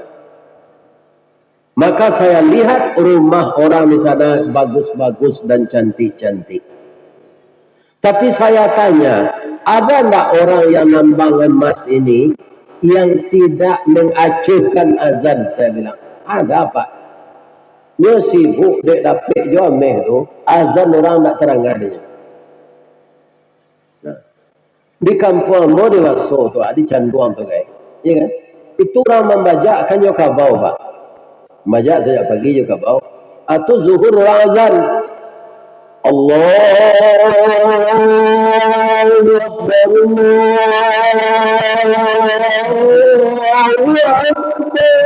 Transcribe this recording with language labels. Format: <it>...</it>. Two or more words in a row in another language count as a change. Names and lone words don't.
<id>Maka saya lihat rumah orang di sana bagus-bagus dan cantik-cantik. Tapi saya tanya, ada enggak orang yang nambang emas ini yang tidak mengacuhkan azan? Saya bilang, ada pak. Dia sibuk, dia dapat</id> <min>jo ameh tu,</min> <id>azan orang tak teranggar dia.</id> <min>Di kampung ambo di Waso tu ada canduang tu guys,</min> <id>ya kan?</id> <min>Itu orang membajak kan yo kabau pak, membajak sejak pagi yo kabau.</min> <id>Atau zuhur orang azan,</id> <ar>Allahu Akbar, Allahu Akbar.</ar>